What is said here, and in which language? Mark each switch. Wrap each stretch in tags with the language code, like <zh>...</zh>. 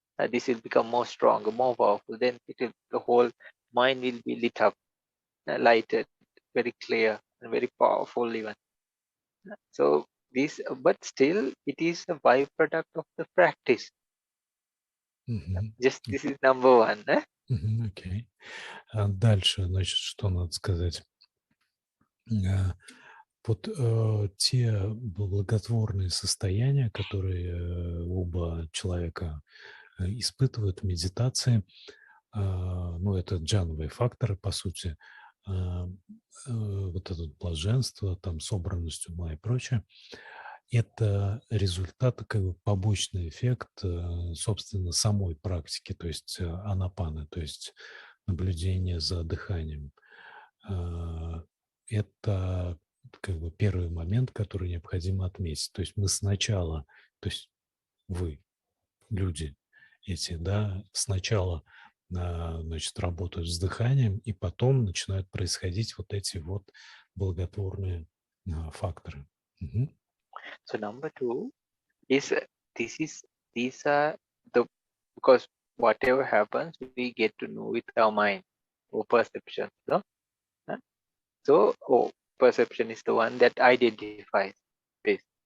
<en>This will become more stronger, more powerful. Then the whole mind will be lit up, lighted, very clear and very powerful even. So this, but still, it is a byproduct of the practice. Just this is number one.</en> <ru>Окей. Дальше, значит, что надо сказать? Вот те благотворные состояния, которые оба человека испытывают в медитации, это джановые факторы, по сути, вот это блаженство, там, собранность ума и прочее, это результат, как бы побочный эффект, собственно, самой практики, то есть анапаны, то есть наблюдение за дыханием. Это как бы первый момент, который необходимо отметить. То есть мы сначала, то есть вы, люди эти, да, сначала, значит, работают с дыханием, и потом начинают происходить вот эти вот благотворные факторы.</ru> <en>So number two is these are the, because whatever happens, we get to know with our mind or perception. No? So perception is the one that identifies this.</en>